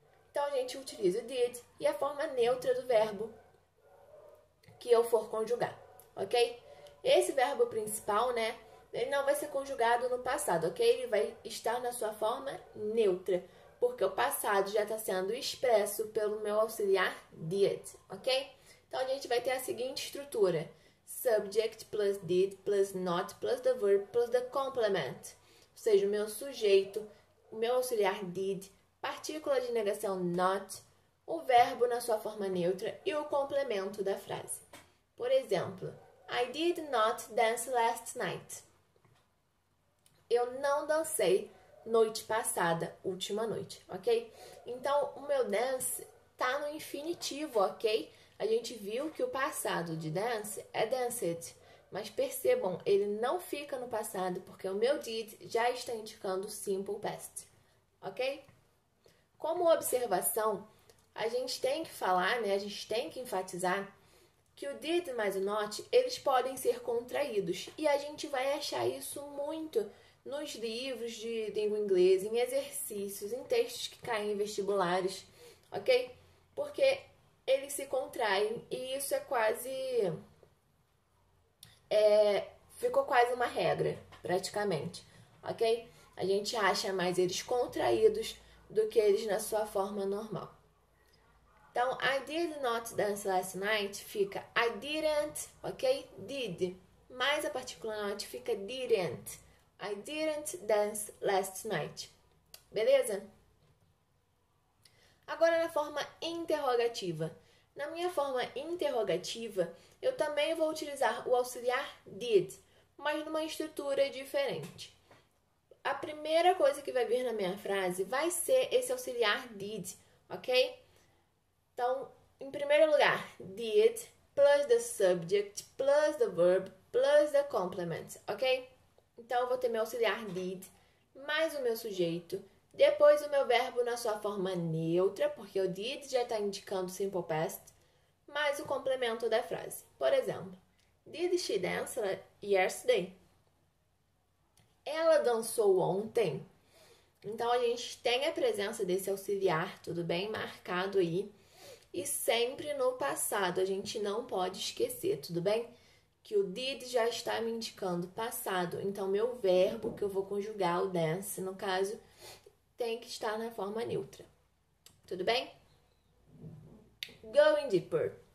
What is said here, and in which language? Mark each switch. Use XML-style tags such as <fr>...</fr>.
<pt>Então a gente utiliza o did e a forma neutra do verbo que eu for conjugar, ok? Esse verbo principal, né? Ele não vai ser conjugado no passado, ok? Ele vai estar na sua forma neutra, porque o passado já está sendo expresso pelo meu auxiliar did, ok? Então, a gente vai ter a seguinte estrutura.</pt> <en>Subject plus did plus not plus the verb plus the complement.</en> <pt>Ou seja, o meu sujeito, o meu auxiliar did, partícula de negação not, o verbo na sua forma neutra e o complemento da frase. Por exemplo,</pt> <en>I did not dance last night.</en> <pt>Eu não dancei noite passada, última noite, ok? Então, o meu dance tá no infinitivo, ok? A gente viu que o passado de dance é danced, mas percebam, ele não fica no passado porque o meu did já está indicando simple past, ok? Como observação, a gente tem que falar, né? A gente tem que enfatizar que o did mais o not, eles podem ser contraídos e a gente vai achar isso muito nos livros de língua inglesa, em exercícios, em textos que caem em vestibulares, ok? Porque eles se contraem e isso é quase... ficou quase uma regra, praticamente, ok? A gente acha mais eles contraídos do que eles na sua forma normal. Então,</pt> <en>I did not dance last night</en> <pt>fica</pt> <en>I didn't, ok? Did.</en> <pt>Mais a partícula</pt> <en>not</en> <pt>fica</pt> <en>didn't. I didn't dance last night.</en> <pt>Beleza? Agora na forma interrogativa. Na minha forma interrogativa, eu também vou utilizar o auxiliar did, mas numa estrutura diferente. A primeira coisa que vai vir na minha frase vai ser esse auxiliar did, ok? Então, em primeiro lugar,</pt> <en>did plus the subject plus the verb plus the complement, ok?</en> <pt>Então, eu vou ter meu auxiliar did mais o meu sujeito, depois o meu verbo na sua forma neutra, porque o did já está indicando simple past, mais o complemento da frase. Por exemplo,</pt> <en>did she dance yesterday?</en> <pt>Ela dançou ontem? Então, a gente tem a presença desse auxiliar, tudo bem? Marcado aí. E sempre no passado, a gente não pode esquecer, tudo bem? Que o did já está me indicando passado. Então, meu verbo, que eu vou conjugar, o dance, no caso, tem que estar na forma neutra. Tudo bem?</pt> <en>Going deeper.</en>